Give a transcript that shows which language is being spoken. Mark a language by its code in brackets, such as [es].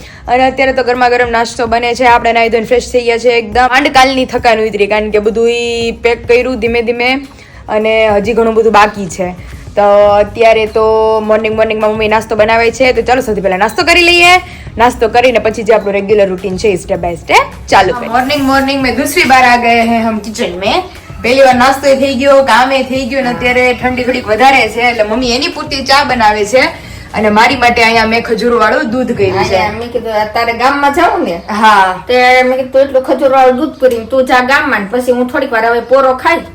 [gu] અને અત્યારે તો ગરમા ગરમ નાસ્તો બને છે. આપણે નાહી ધોઈને ફ્રેશ થઈ ગયા છે એકદમ. કાલની થકાન ઉતરી, કારણ કે બધું પેક કર્યું ધીમે ધીમે અને હજી ઘણું બધું બાકી છે. તો અત્યારે તો મોર્નિંગમાં મમ્મી નાસ્તો બનાવે છે, તો ચાલો સૌથી પહેલા નાસ્તો કરી લઈએ. નાસ્તો કરીને પછી જે આપણું રેગ્યુલર રૂટીન છે સ્ટેપ બાય સ્ટેપ ચાલુ કરીએ. [hi] મોર્નિંગ મેં दूसरी बार आ गए हैं हम किचन में. [gu] પહેલી વાર નાસ્તો થઈ ગયો, કામે થઈ ગયું ને અત્યારે ઠંડી થોડીક વધારે છે એટલે મમ્મી એની પૂરતી ચા બનાવે છે અને મારી માટે અહીંયા મેં ખજૂર વાળું દૂધ કર્યું છે. મેં કીધું તારે ગામમાં જાઉં ને, હા, તે મેં કીધું એટલું ખજૂર વાળું દૂધ કર્યું તું જા ગામમાં, પછી હું થોડીક વાર હવે પોરો ખાઈ